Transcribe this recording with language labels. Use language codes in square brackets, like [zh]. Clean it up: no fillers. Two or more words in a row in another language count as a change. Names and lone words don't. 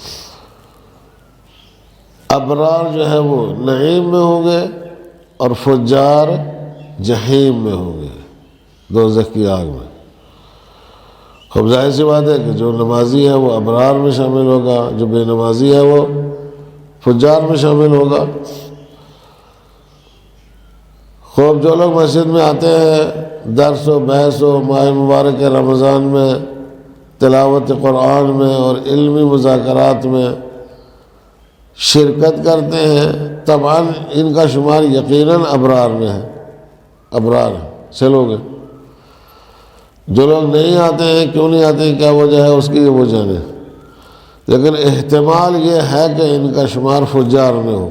[ur] ابرار جو ہے وہ نعیم میں ہوں گے اور فجار جہیم میں ہوں گے، دوزخ کی آگ میں۔ خوب ظاہر سی بات ہے کہ جو نمازی ہے وہ ابرار میں شامل ہوگا، جو بے نمازی ہے وہ فجار میں شامل ہوگا۔ خوب جو لوگ مسجد میں آتے ہیں، درس و بحث و ماہ مبارک رمضان میں، تلاوت قرآن میں اور علمی مذاکرات میں شرکت کرتے ہیں، طبعاً ان کا شمار یقیناً ابرار میں ہے، ابرار سے لوگ ہیں۔ جو لوگ نہیں آتے ہیں، کیوں نہیں آتے ہیں، کیا وجہ ہے اس کی، وہ جانے، لیکن احتمال یہ ہے کہ ان کا شمار فجار میں ہو۔